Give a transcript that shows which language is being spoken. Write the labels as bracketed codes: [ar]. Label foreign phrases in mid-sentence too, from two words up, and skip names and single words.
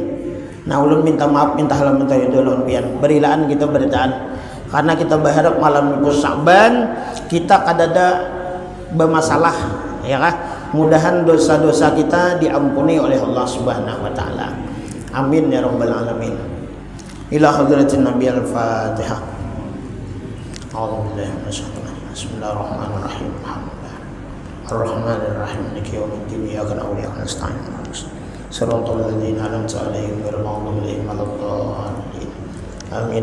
[bjn] Nah, ulun minta maaf, minta halal, minta ridho lawan pian. Berilaan kita berataan, karena kita berharap malam itu Sya'ban kita kadada bermasalah, ya kah? [id] Mudahan dosa-dosa kita diampuni oleh Allah [ar] سبحانه وتعالى. آمين يا رب العالمين. إلى حضرة النبي الفاتحة. أعوذ بالله من الشيطان الرجيم. بسم الله الرحمن الرحيم. الرحمن الرحيم مالك يوم الدين إياك نعبد وإياك نستعين صراط الذين أنعمت عليهم غير المغضوب عليهم ولا الضالين آمين.